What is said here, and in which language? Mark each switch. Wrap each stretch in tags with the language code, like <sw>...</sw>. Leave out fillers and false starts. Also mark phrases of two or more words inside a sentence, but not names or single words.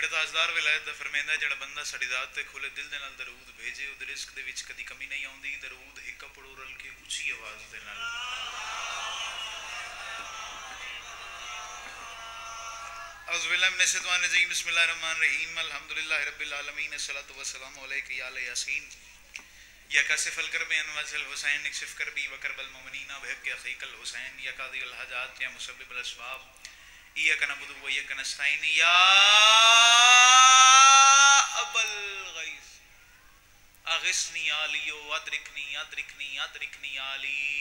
<pa>تاجدار ولایت دا فرمیندا جڑا بندہ ساڈی ذات تے کھلے دل دے نال درود بھیجے او دے رزق دے وچ کدی کمی نہیں آوندی. درود ہکا پڑھو رل کے اونچی آواز دے نال.</pa> <ar>اعوذ باللہ من الشیطان الرجیم. بسم اللہ الرحمن الرحیم. الحمدللہ رب العالمین. الصلاۃ والسلام علیک یا یاسین یا کاشف الکرب انواج الحسین اکشف کربی وکرب المؤمنین بحق اخیک الحسین یا قاضی الحاجات یا مسبب الاسباب ایاک نعبد و ایاک نستعین یا ابا الغیث اغثنی علی و ادرکنی ادرکنی ادرکنی علی.</ar>